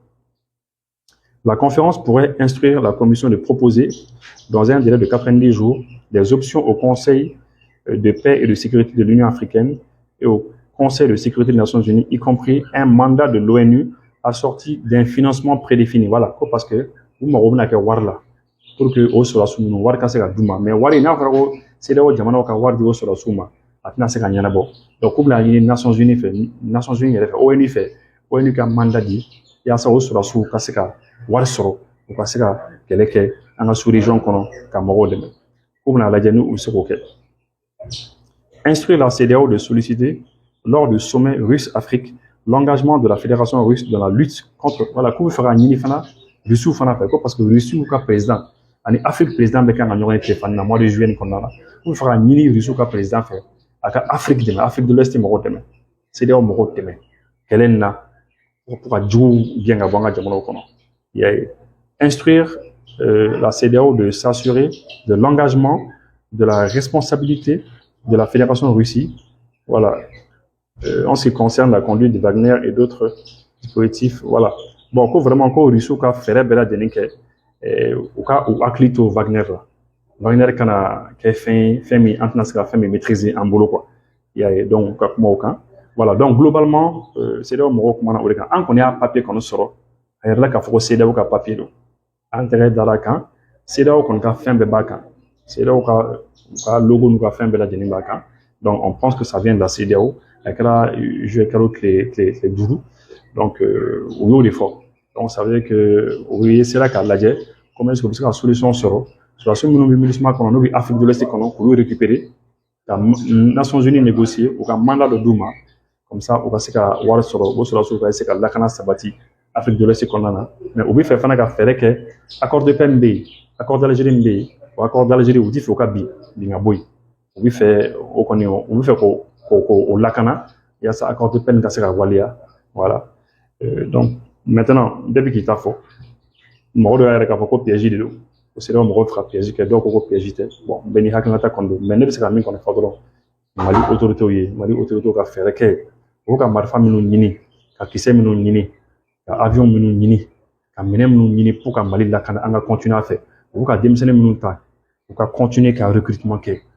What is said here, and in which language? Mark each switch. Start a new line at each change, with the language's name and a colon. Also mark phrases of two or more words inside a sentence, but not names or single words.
French: La conférence pourrait instruire la Commission de proposer, dans un délai de 90 jours, des options au Conseil de paix et de sécurité de l'Union africaine et au Conseil de sécurité des Nations Unies, y compris un mandat de l'ONU assorti d'un financement prédéfini. Voilà, parce que vous m'avez dit que
Bambara: Warla, pour que o sɔrɔsiw ninnu wari ka se ka d'u ma mais wari n'a fɔra ko CEDEAO jamanaw ka wari di o sɔrɔsiw ma a tɛna se ka ɲɛnabɔ donc k'u bɛna ɲini Nations Unies fɛ Nations Unies yɛrɛ fɛ ONU fɛ ONU ka mandat di yaasa o sɔrɔsiw ka se ka wari sɔrɔ u ka se ka kɛlɛ kɛ an ka sous-région kɔnɔ ka mɔgɔw dɛmɛ k'u bɛna lajɛ n'u bɛ se k'o kɛ.
French: Instruire la CEDEAO de solliciter lors du sommet russe-Afrique l'engagement de la Fédération russe dans la lutte contre voilà
Bambara: k'u bɛ fɛ ka ɲini fana Russiw fana fɛ ko
French: parce que
Bambara: Russiw ka président ani Afrique président bɛ kan ka ɲɔgɔn ye téléphone na
French: mois de juillet
Bambara: kɔnɔna la k'u bɛ fɛ ka ɲini Russiw ka président fɛ a ka Afrique dɛmɛ Afrique de l'Ouest mɔgɔw dɛmɛ CEDEAO mɔgɔw dɛmɛ kɛlɛ in na pour ka juguw gɛn ka bɔ an ka jamanaw kɔnɔ.
French: Il y a instruire la CEDEAO de s'assurer de l'engagement, de la responsabilité de la Fédération Russie, voilà, en ce qui concerne la conduite de Wagner et d'autres dispositifs, voilà. Bon,
Bambara: ko vraiment ko Russie ka fɛrɛ bɛɛ lajɛlen kɛ u ka u hakili to Wagner la. Wagner kana kɛ fɛn min an tɛna se ka fɛn min maîtriser an bolo quoi.
French: Il y a donc
Bambara: ka kuma o kan. Voilà, donc globalement CEDEAO mɔgɔw kumana o de kan. An kɔni y'a papier kɔni sɔrɔ a yɛrɛ la k'a fɔ ko CEDEAO ka papier don. An tɛgɛ dara kan CEDEAO kɔni ka fɛn bɛɛ b'a kan CEDEAO ka logo n'u ka fɛn bɛɛ lajɛlen b'a kan
French: donc on pense que ça vient de la CEDEAO
Bambara: a kɛra jeu kɛra tile 5 donc u y'o de fɔ
French: donc ça veut dire que
Bambara: u sera k'a lajɛ
French: comment est-ce que
Bambara: u bɛ se ka solution sɔrɔ sɔrɔsiw minnu bɛ MINUSMA kɔnɔ n'u bɛ Afrique de l'Est kɔnɔ k'olu récupérer ka Nations Unies négocier u ka mandat dɔ d'u ma
French: comme ça
Bambara: u ka se ka wari sɔrɔ o sɔrɔsiw ka se ka lakana sabati Afrique de l'Ouest kɔnɔna na mais u bɛ fɛ fana ka fɛɛrɛ kɛ
French: accord de paix
Bambara: min bɛ yen
French: accord d'Algérie
Bambara: min bɛ yen o
French: accord d'Algérie
Bambara: u tɛ fɛ o ka bin ka bɔ yen u bɛ fɛ o kɔni u bɛ fɛ k'o lakana yaasa
French: accord de paix
Bambara: nin ka se ka waleya
French: voilà donc maintenant
Bambara: bɛɛ bɛ k'i ta fɔ mɔgɔ dɔ yɛrɛ k'a fɔ ko piège de don o CEDEAO mɔgɔw fɛ ka piège kɛ dɔw ko ko piège tɛ bon bɛɛ ni hakilinata kɔni don mais ne bɛ se ka min kɔni fɔ dɔrɔn Mali autorités ye Mali autorités ka fɛɛrɛ kɛ u ka marifa minnu ɲini ka kisɛ minnu ɲini ka avion minnu ɲini ka minɛn minnu ɲini pour ka Mali lakana an ka continuer a fɛ u ka denmisɛnnin minnu ta u ka continuer ka recrutement kɛ